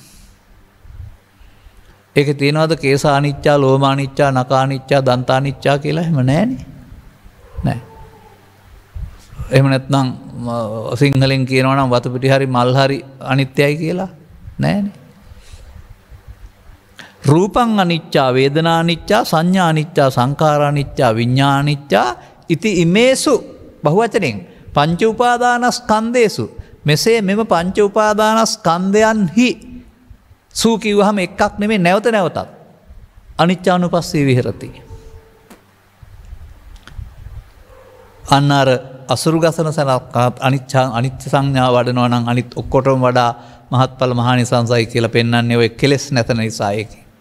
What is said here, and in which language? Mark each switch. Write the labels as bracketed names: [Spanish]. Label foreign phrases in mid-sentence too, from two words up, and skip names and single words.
[Sinhala] ඒකේ තියෙනවද [Pali] කේසානිච්චා, ලෝමානිච්චා, නකානිච්චා, දන්තානිච්චා [Sinhala] කියලා? එහෙම නැහැනේ. නෑ. එහෙම නැත්නම් සිංහලෙන් කියනවා නම් වතු පිටි හරි මල් හරි අනිත්‍යයි කියලා? නෑනේ. [Pali] රූපං අනිච්චා, වේදනා අනිච්චා, සංඥා අනිච්චා, සංඛාර අනිච්චා, විඤ්ඤාණ අනිච්චා ඉති ඉමේසු බහුවචනෙන් පංච උපාදානස්කන්ධේසු. [Sinhala] මෙසේ මෙම පංච උපාදානස්කන්ධයන්හි සූ කිව්වහම එකක් නෙමෙයි නැවත නැවතත් [Pali] අනිච්චානුපස්සී විහෙරති. [Sinhala] අන්න අර අසුරු ගසන සලක් අනිත්‍ය සංඥා වඩනවා නම් අනිත් ඔක්කොටම වඩා මහත්ඵල මහානිසංසයි කියලා පෙන්වන්නේ ඔය කෙලෙස් නැත නිසා ඒකයි.